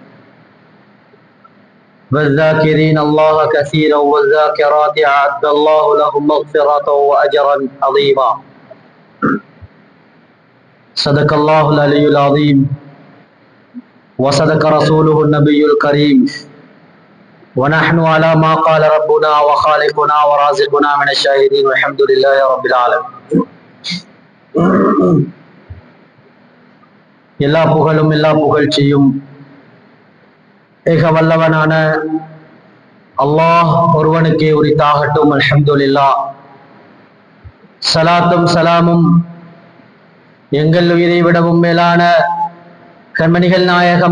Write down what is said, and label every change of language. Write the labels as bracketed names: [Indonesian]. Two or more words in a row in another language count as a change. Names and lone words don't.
[Arabic] والذاكرين الله كثيرا والذاكرات أعد الله لهم مغفرة وأجرا عظيما صدق الله العلي العظيم وصدق رسوله النبي الكريم ونحن على ما قال ربنا وخالقنا ورازقنا من الشاهدين والحمد لله رب العالمين. [Tamil] எல்லா புகழும் எல்லா புகழ்ச்சியும் ஏக வல்லவனான அல்லாஹ் ஒருவனுக்கே உரித்தாகட்டும். அல்ஹம்துலில்லாஹ். சலாத்தும் சலாமும் எங்கள் உயிரை விடவும் மேலான கண்மணிகள் நாயகம்